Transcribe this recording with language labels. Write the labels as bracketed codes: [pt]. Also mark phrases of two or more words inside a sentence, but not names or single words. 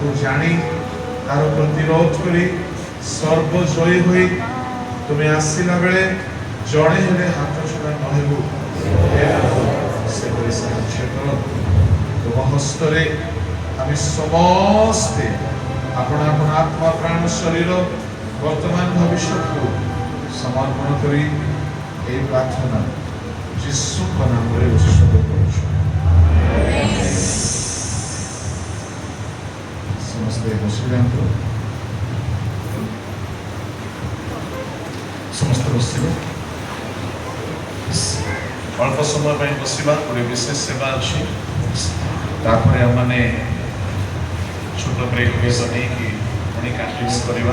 [or] ଜାଣି ତାର ପ୍ରତିରୋଧ କରି ସର୍ବଜୟୀ ହୋଇ ତୁମେ ଆସିଲା ବେଳେ ଜଣେ ହେଲେ ହାତ ଛଡ଼ା ନ ହେବୁ ସେପରି ସାହାଯ୍ୟ କର ତୁମ ହସ୍ତରେ ଆମେ ସମସ୍ତେ ଆପଣ ଆପଣ ଆତ୍ମା ପ୍ରାଣ ଶରୀର ବର୍ତ୍ତମାନ ଭବିଷ୍ୟତକୁ ସମର୍ପଣ କରି ଏହି ପ୍ରାର୍ଥନା যিশুଙ୍କ ନାମରେ ଉତ୍ସର୍ଗ କରୁଛୁ ସମସ୍ତେ ବସି ଯାଆନ୍ତୁ ସମସ୍ତେ ବସିବେ ଅଳ୍ପ ସମୟ ପାଇଁ ବସିବା ଗୋଟେ ବିଶେଷ ସେବା ଅଛି ତାପରେ ଆମମାନେ ଛୋଟ ବ୍ରେକ୍ ବେଶ ନେଇକି ପୁଣି କଣ୍ଟିନ୍ୟୁ କରିବା